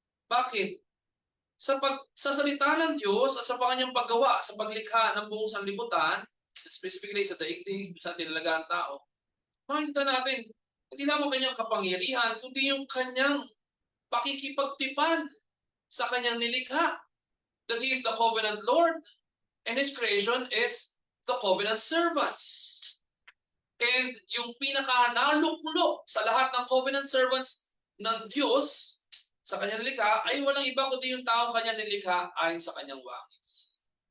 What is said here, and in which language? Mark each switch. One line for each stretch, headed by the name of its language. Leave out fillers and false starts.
Filipino: Bakit? Sa salita ng Diyos at sa kanyang paggawa, sa paglikha ng buong sanlibutan, specifically sa daigdig, sa tinalagaan tao, makikita natin, hindi lamang kanyang kapangyarihan, kundi yung kanyang pakikipagtipan sa kanyang nilikha.
English: That He is the covenant Lord, and His creation is the covenant servants.
Filipino: And yung pinaka-naluklok sa lahat ng covenant servants ng Diyos sa kanyang nilikha ay walang iba kundi yung tao kanyang nilikha ayon sa kanyang wangis.